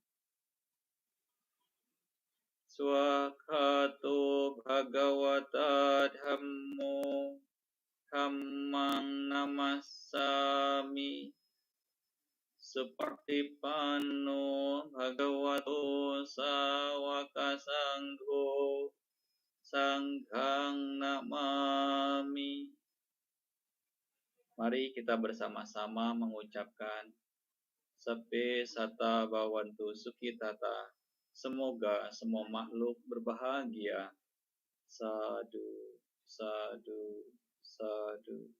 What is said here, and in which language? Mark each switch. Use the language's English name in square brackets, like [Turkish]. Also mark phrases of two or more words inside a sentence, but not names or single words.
[Pali] Swakato Bhagavata Dhammo Dhammang Namassami Supatipanno Bhagavato Sawaka Sangho Sanghang Namami. [Indonesian] Mari kita bersama-sama mengucapkan [Pali] Sabbe Sata Bhavantu Sukhitata. [Indonesian] Semoga semua makhluk berbahagia. [Pali] Sadu, sadu, sadu.